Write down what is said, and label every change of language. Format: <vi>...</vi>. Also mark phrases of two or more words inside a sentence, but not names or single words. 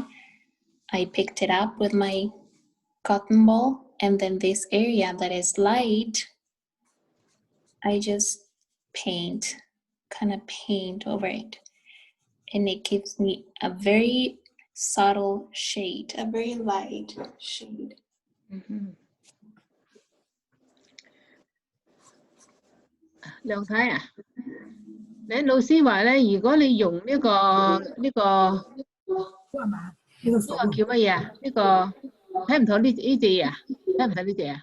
<en>I picked it up with my cotton ball, and then this area that is light, I just kind of paint over it. And it gives me a very subtle shade, a very light shade.</en> <yue>亮睇啊！你老師話咧，如果你用呢個叫乜嘢啊？呢個睇唔到呢隻嘢啊？睇唔到呢隻啊？</yue>